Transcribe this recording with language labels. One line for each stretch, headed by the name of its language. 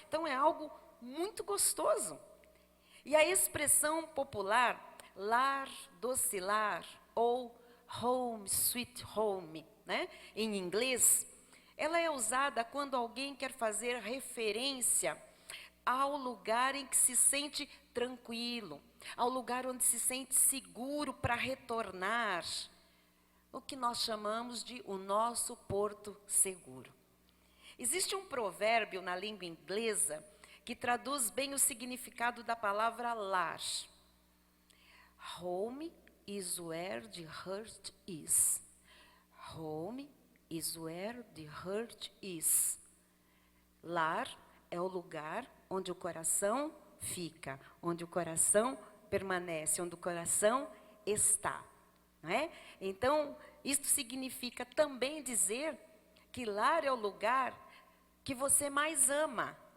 Portuguese: Então é algo muito gostoso. E a expressão popular, lar doce lar, ou
English: home sweet home,
Portuguese: né, em inglês, ela é usada quando alguém quer fazer referência ao lugar em que se sente tranquilo, ao lugar onde se sente seguro para retornar, o que nós chamamos de o nosso porto seguro. Existe um provérbio na língua inglesa que traduz bem o significado da palavra lar.
English: Home is where the heart is. Home is where the heart is.
Portuguese: Lar é o lugar onde o coração fica, onde o coração permanece, onde o coração está, não é? Então, isto significa também dizer que lar é o lugar que você mais ama.